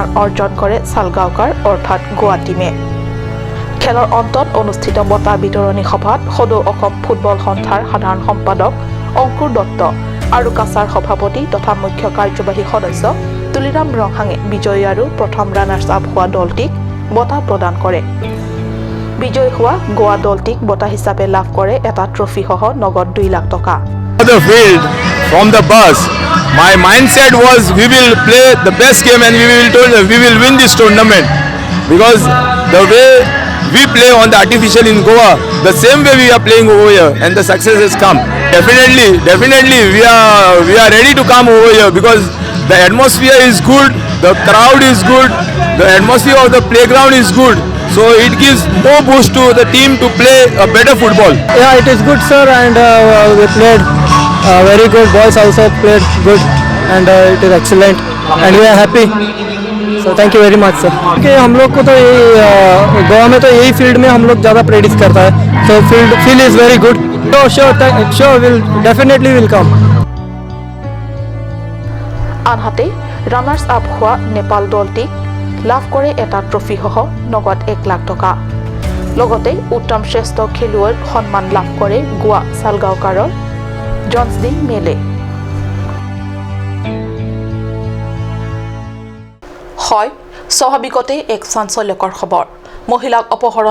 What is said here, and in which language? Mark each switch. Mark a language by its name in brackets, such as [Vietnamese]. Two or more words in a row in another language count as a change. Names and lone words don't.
[Assamese] অৰ্জন কৰে সালগাঁওকাৰ অৰ্থাৎ গোৱা টিমে খেলৰ অন্তত অনুষ্ঠিত বঁটা বিতৰণী সভাত সদৌ অসম ফুটবল সন্থাৰ সাধাৰণ সম্পাদক অংকুৰ দত্ত আৰু কাছাৰ সভাপতি তথা মুখ্য কাৰ্যবাহী সদস্য তুলিৰাম ৰংহাঙে বিজয়ী আৰু প্ৰথম [English] runners up [Assamese] হোৱা দলটিক বঁটা প্ৰদান কৰে বিজয়ী হোৱা গোৱা দলটিক বঁটা হিচাপে লাভ কৰে এটা ট্ৰফি সহ নগদ 2 লাখ টকা [English] The field from the bus, my mindset was we will play the best game and we will win this tournament because the way we play on the artificial in Goa, the same way we are playing over here, and the success has come. Definitely, we are ready to come over here because the atmosphere is good, the crowd is good, the atmosphere of the playground is good. So it gives more boost to the team to play a better football. Yeah, it is good, sir, and we played very good. Boys also played good, and it is excellent, and we are happy. So thank you very much, sir. [Hindi] Okay, हम लोग को तो ये गोवा में तो यही फील्ड में हम लोग ज़्यादा प्रैक्टिस करता है. [English] So feel is very good. So sure will definitely will come. [Assamese] আনহাতে [English] runners up [Assamese] হোৱা নেপাল দলটিক লাভ কৰে এটা ট্ৰফি সহ নগদ 1 লাখ টকা লগতে উত্তম শ্ৰেষ্ঠ খেলুৱৈৰ সন্মান লাভ কৰে গোৱা সালগাঁওকাৰৰ জনসদিন মেলে হয় স্বাভাৱিকতে এক চাঞ্চল্যকৰ খবৰ মহিলাক অপহৰণ